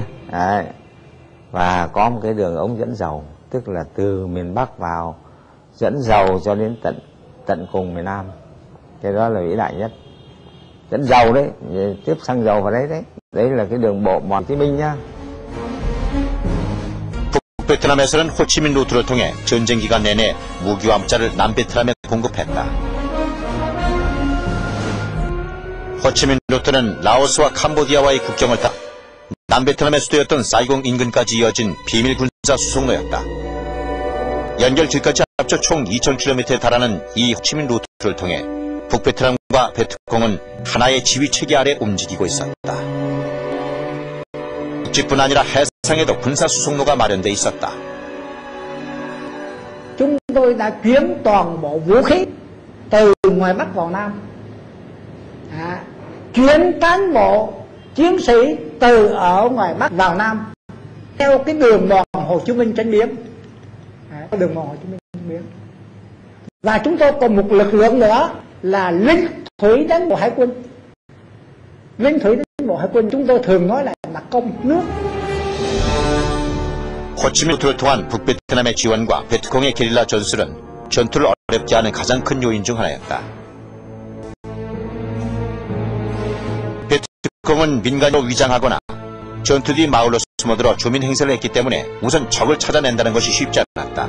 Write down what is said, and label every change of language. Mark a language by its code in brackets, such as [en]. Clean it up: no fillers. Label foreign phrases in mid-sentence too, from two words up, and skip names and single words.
[vi] Đấy. Và có một cái đường ống dẫn dầu, tức là từ miền Bắc vào dẫn dầu cho đến tận cùng miền Nam. Cái đó là vĩ đại nhất. Dẫn dầu đấy, tiếp xăng dầu vào đấy đấy. Đấy là cái đường bộ Hồ Chí Minh nhá. [ko] 북베트남에서는 호치민 루트를 통해 전쟁 기간 내내 무기와 물자를 남베트남에 공급했다. 호치민 루트는 라오스와 캄보디아와의 국경을 따라 남베트남의 수도였던 사이공 인근까지 이어진 비밀 군사 수송로였다. 연결지까지 합쳐 총 2000km에 달하는 이 호치민 루트를 통해 북베트남과 베트콩은 하나의 지휘 체계 아래 움직이고 있었다. 국지뿐 아니라 해상에도 군사 수송로가 마련돼 있었다. [vi] Chúng tôi đã chuyển toàn bộ vũ khí từ ngoài Bắc vào Nam, chuyển cán bộ chiến sĩ từ ở ngoài Bắc vào Nam theo cái đường mòn Hồ Chí Minh trên biển, đường mòn Hồ Chí Minh trên biển. Và chúng tôi còn một lực lượng nữa là lính thủy đánh bộ hải quân. Lính thủy đánh bộ hải quân chúng tôi thường nói là đặc công nước. [ko] 호치민 루트를 통한 북베트남의 지원과 베트콩의 게릴라 전술은 전투를 어렵게 하는 가장 큰 요인 중 하나였다. 베트콩은 민간으로 위장하거나 전투 뒤 마을로 숨어들어 주민 행세를 했기 때문에 우선 적을 찾아낸다는 것이 쉽지 않았다.